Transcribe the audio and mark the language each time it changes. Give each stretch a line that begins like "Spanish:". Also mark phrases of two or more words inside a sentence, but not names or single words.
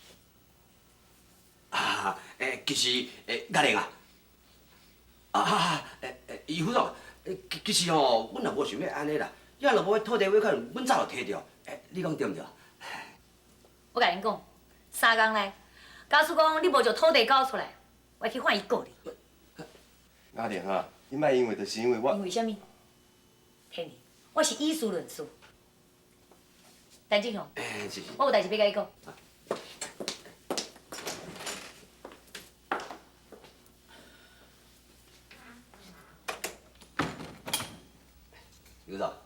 Min Nan Chinese: 其实嘉玲余副总，其实吼，阮也无想要安尼啦，要若无土地尾款，阮早就摕着。你讲对毋对？我甲恁讲，3工内，假使讲你无将土地交出来，我去换伊告你。阿玲啊，你莫因为就是因为我。因为什么？天理，我是以事论事。陈志雄，我有代志要甲你讲。余副总，